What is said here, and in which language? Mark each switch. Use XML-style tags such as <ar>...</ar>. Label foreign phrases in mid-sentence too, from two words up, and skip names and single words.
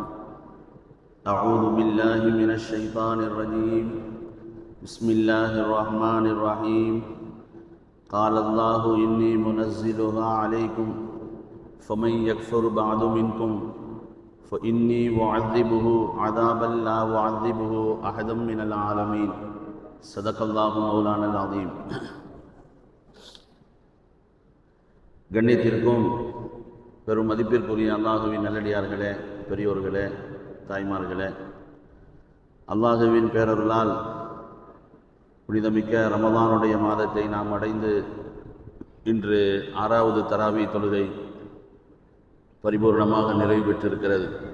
<ar>أعوذ بالله من الشيطان الرجيم بسم الله الرحمن الرحيم قال الله إني منزلها عليكم فمن يكفر بعد منكم فإني أعذبه عذابا لا أعذبه أحدا من العالمين صدق الله مولانا العظيم.</ar> <ta>கண்ணியத்திற்கும் பெரும் மதிப்பிற்குரிய அல்லாஹுவின் நல்லடியார்களே, பெரியோர்களே, தாய்மார்களே, அல்லாஹுவின் பேரருளால் புனிதமிக்க ரமலானுடைய மாதத்தை நாம் அடைந்து இன்று 6வது தராவி தொழுகை பரிபூர்ணமாக நிறைவு பெற்றிருக்கிறது.</ta>